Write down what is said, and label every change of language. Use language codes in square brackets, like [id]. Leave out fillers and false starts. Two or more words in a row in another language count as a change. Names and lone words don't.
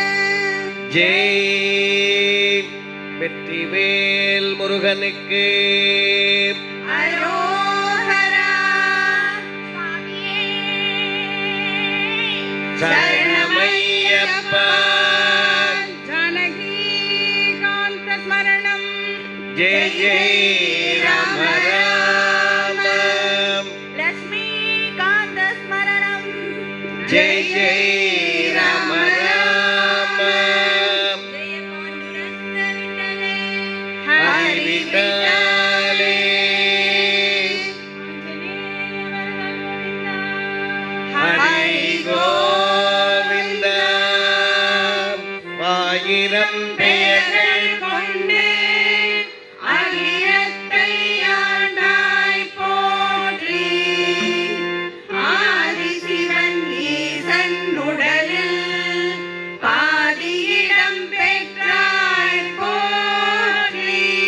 [ta] जय வெற்றிவேல் முருகனுக்கு அரோஹரா சுவாமியே சரணமையப்பா [sa] जानकी कान्त स्मरणम् जय जय राम राम लक्ष्मी कान्त स्मरणम् जय जय राम राम जय पाण्डुरङ्ग विट्ठले [ta] हरि विठ्ठले हरि गोविंद ஆயிரம் பெயர்கள் கொண்டு அகிலத்தை ஆண்டாய் போற்றி. ஆதிசிவன் ஈசன் உடலில் பாதியிடம் பெற்றாய் போற்றி.